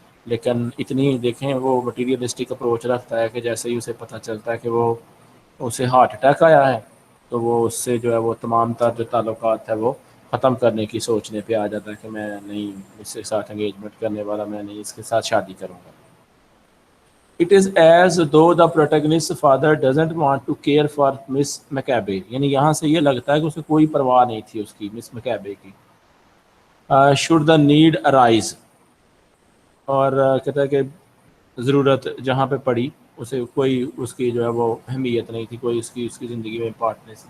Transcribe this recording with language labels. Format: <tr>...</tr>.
<ur>لیکن اتنی دیکھیں وہ مٹیریلسٹک اپروچ رکھتا ہے کہ جیسے ہی اسے پتہ چلتا ہے کہ وہ اسے ہارٹ اٹیک آیا ہے, تو وہ اس سے جو ہے وہ تمام تر جو تعلقات ہے وہ ختم کرنے کی سوچنے پہ آ جاتا ہے کہ میں نہیں اس کے ساتھ انگیجمنٹ کرنے والا, میں نہیں اس کے ساتھ شادی کروں گا.</ur> <en>It is as though the protagonist's father doesn't want to care for Miss McCabe.</en> <ur>یعنی یہاں سے یہ لگتا ہے کہ اسے کوئی پرواہ نہیں تھی اس کی, مس میکابے کی.</ur> <en>Should the need arise,</en> <ur>اور کہتا ہے کہ ضرورت جہاں پہ پڑی اسے کوئی اس کی جو ہے وہ اہمیت نہیں تھی, کوئی اس کی زندگی میں امپورٹنس.</ur>